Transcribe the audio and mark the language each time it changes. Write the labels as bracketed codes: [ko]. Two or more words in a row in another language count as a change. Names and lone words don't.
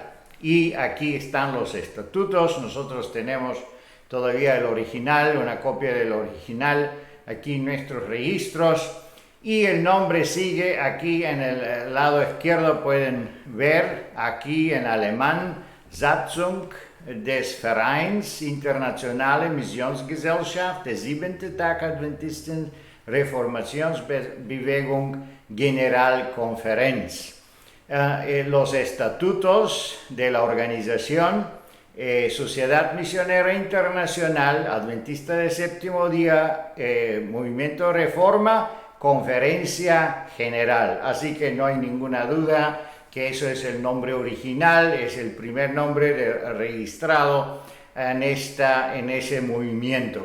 [es] Y aquí están los estatutos. Nosotros tenemos todavía el original, una copia del original aquí en nuestros registros. Y el nombre sigue aquí en el lado izquierdo, pueden ver aquí en alemán, [de] Satzung des Vereins Internationale Missionsgesellschaft der Siebente Tag Adventisten Reformationsbewegung Generalkonferenz. [es] Los estatutos de la organización Sociedad Misionera Internacional Adventista del Séptimo Día, Movimiento Reforma, Conferencia General. Así que no hay ninguna duda que eso es el nombre original, es el primer nombre registrado en ese movimiento.